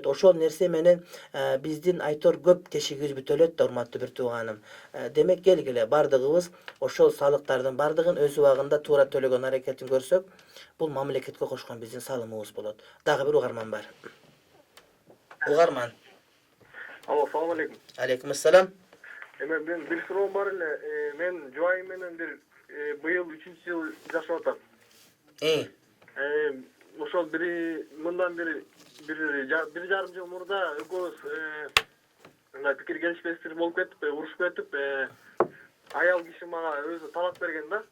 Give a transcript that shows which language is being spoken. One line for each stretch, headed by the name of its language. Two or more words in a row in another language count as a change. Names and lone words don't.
Kyrgyz: Ошол нерсе менен биздин айтор көп тешигибиз бүтөлөт да, урматтуу бир тууганым. Демек келгиле бардыгыбыз ошол салыктардын бардыгын өз убагында туура төлөгөн аракетин көрсөк, бул мамлекетке кошкон биздин салымыбыз болот. Дагы бир угарман бар. Угарман.
Arabic: السلام عليكم. عليكم السلام.
Kyrgyz: Мен бир суроом бар эле. Мен жубайым менен бир быйыл 3-жыл жашап атам. Ошол мындан бир жарым жыл мурда экөөбүз мындай пикир келишпестик болуп кетип, урушуп кетип, аял киши мага өзү талак берген да.